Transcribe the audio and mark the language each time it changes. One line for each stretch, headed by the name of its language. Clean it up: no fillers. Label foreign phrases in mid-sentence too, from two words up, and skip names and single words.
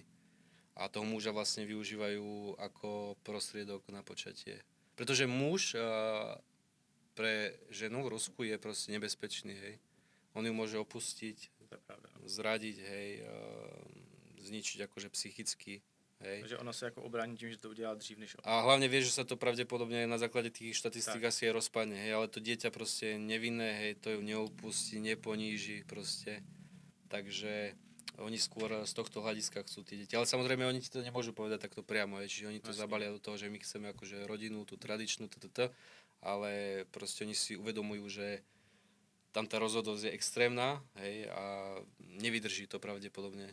Slovak: A toho muža vlastne využívajú ako prostriedok na počatie. Pretože muž pre ženu v Rusku je proste nebezpečný, hej. On ju môže opustiť,
Czech: To je pravda. No.
Slovak: zradiť, hej, zničiť akože psychicky, hej.
Czech: Takže ona se jako obrání tím, že to udělá dřív než on.
Slovak: A hlavne vieš, že sa to pravdepodobne na základe tých štatistík
Czech: Tak.
Slovak: asi aj rozpadne, hej, ale to dieťa proste je nevinné, hej, to ju neopustí, neponíži proste. Takže oni skôr z tohto hľadiska chcú tie deti. Ale samozrejme, oni ti to nemôžu povedať takto priamo, hej, čiže oni to Jasne. zabalia do toho, že my chceme akože rodinu, tú tradičnú, ale proste oni si uvedomujú, že tam tá rozhodosť je extrémna, hej, a nevydrží to pravdepodobne.